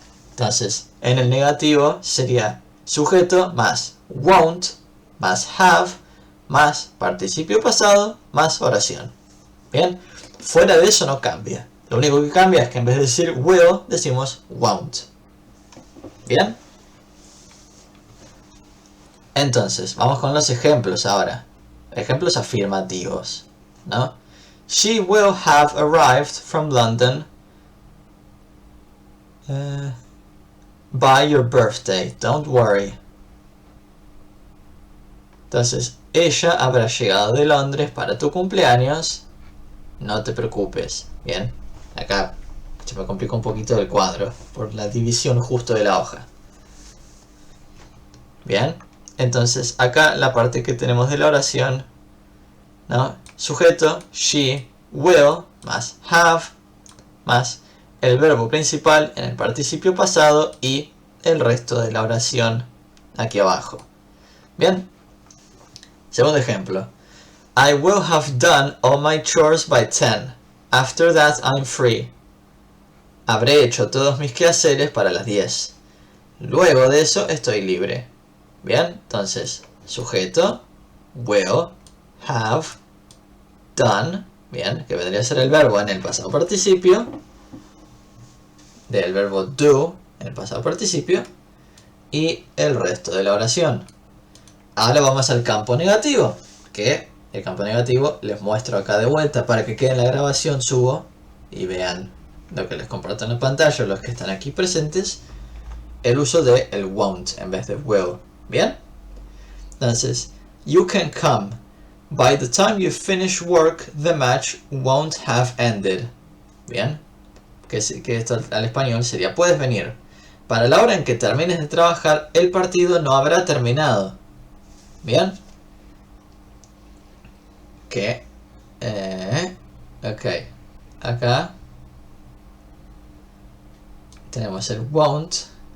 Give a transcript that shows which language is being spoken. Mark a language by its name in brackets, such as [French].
[Spanish] Entonces, en el negativo sería sujeto más won't, más have, más participio pasado, más oración. ¿Bien? Fuera de eso no cambia. Lo único que cambia es que en vez de decir will, decimos won't. ¿Bien? Entonces, vamos con los ejemplos ahora. Ejemplos afirmativos, ¿no? [English] She will have arrived from London by your birthday. Don't worry. [Spanish] Entonces, ella habrá llegado de Londres para tu cumpleaños. No te preocupes. Bien. Acá se me complicó un poquito el cuadro por la división justo de la hoja. Bien. Entonces, acá la parte que tenemos de la oración, ¿no? Sujeto, she, will, más have, más el verbo principal en el participio pasado y el resto de la oración aquí abajo. Bien. Segundo ejemplo. [English] I will have done all my chores by 10. After that I'm free. [Spanish] Habré hecho todos mis quehaceres para las 10. Luego de eso estoy libre. Bien, entonces, sujeto, will, have, done, bien, que vendría a ser el verbo en el pasado participio, del verbo do en el pasado participio, y el resto de la oración. Ahora vamos al campo negativo, que el campo negativo les muestro acá de vuelta para que quede en la grabación, subo y vean lo que les comparto en la pantalla, los que están aquí presentes, el uso de el won't en vez de will. Bien, entonces, [English] you can come. By the time you finish work, the match won't have ended. [Spanish] Bien, que esto al español sería puedes venir. Para la hora en que termines de trabajar, el partido no habrá terminado. Bien. Que, ok, acá tenemos el won't.